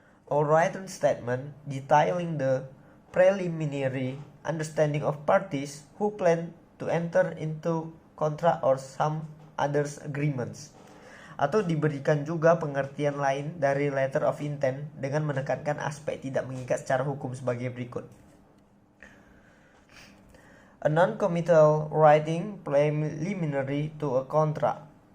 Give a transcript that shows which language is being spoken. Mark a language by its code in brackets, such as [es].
[en] A written statement detailing the preliminary understanding of parties who plan to enter into contract or some other agreements. [id] Atau diberikan juga pengertian lain dari Letter of Intent dengan menekankan aspek tidak mengikat secara hukum sebagai berikut. [en] A non-committal writing preliminary to a contract.